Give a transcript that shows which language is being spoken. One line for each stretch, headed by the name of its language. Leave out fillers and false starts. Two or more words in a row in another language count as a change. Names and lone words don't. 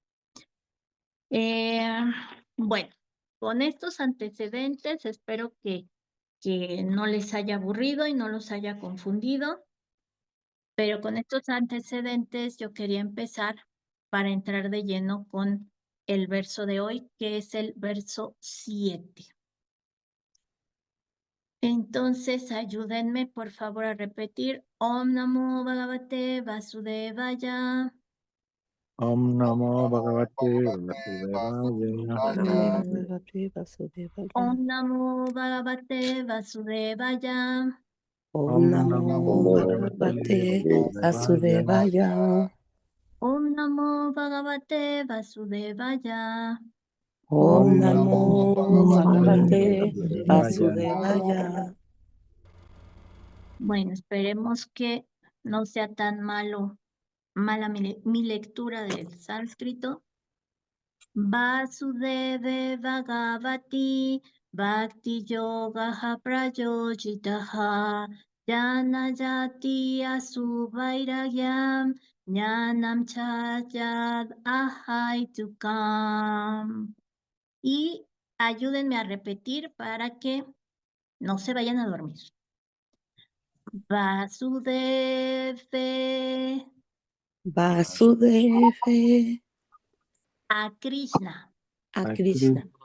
Spanish: Bueno, con estos antecedentes espero que no les haya aburrido y no los haya confundido, pero con estos antecedentes yo quería empezar para entrar de lleno con el verso de hoy, que es el verso 7. Entonces, ayúdenme por favor a repetir
Sanskrit: Om Namo Bhagavate Vasudevaya. Om Namo Bhagavate Vasudevaya. Om Namo Bhagavate Vasudevaya. Om Namo Bhagavate Vasudevaya. Om Namo Bhagavate Vasudevaya. Om Namo Bhagavate Vasudevaya.
Spanish: Bueno, esperemos que no sea tan mala mi lectura del sánscrito.
Sanskrit: Vasudeve Bhagavati Bhakti Yogaha Prayojitaha Janajati Asuvairagyam Jnanam Chayad Ahaitukam.
Spanish: Y ayúdenme a repetir para que no se vayan a dormir.
Sanskrit: Vasudeve Vasudeve
Spanish: a Krishna. a Krishna.